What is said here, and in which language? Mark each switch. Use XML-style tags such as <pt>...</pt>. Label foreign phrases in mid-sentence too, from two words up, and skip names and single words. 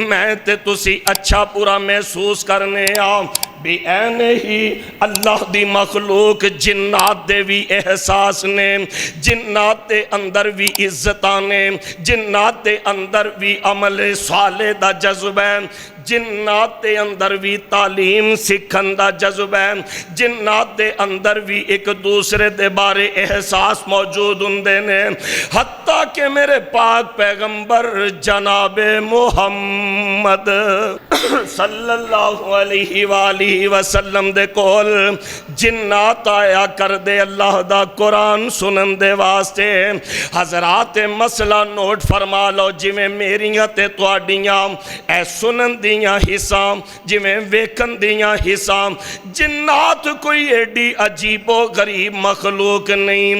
<pa>میں تے تسیں اچھا برا محسوس کرنے آں وی اینے ای اللہ دی مخلوق جنات دے وی احساس نے، جنات دے اندر وی عزتاں نے، جنات دے اندر وی عمل صالح دا جذبہ اے، جنات دے اندر وی تعلیم سکھن دا جذبہ اے، جنات دے اندر وی اک دوجے دے بارے احساس موجود ہندے نے. حتیٰ کہ میرے پاک پیغمبر جناب محمد</pa> <ar>صلى الله عليه وآله وسلم</ar> <pa>دے کول جنات آیا کردے اللہ دا قرآن سنن دے واسطے. حضرات مسئلہ نوٹ فرما لو، جویں میریاں تے تہاڈیاں اے سنن دیاں حساں، جویں ویکھن دیاں حساں، جنات کوئی ایڈی عجیب و غریب مخلوق نئیں.</pa>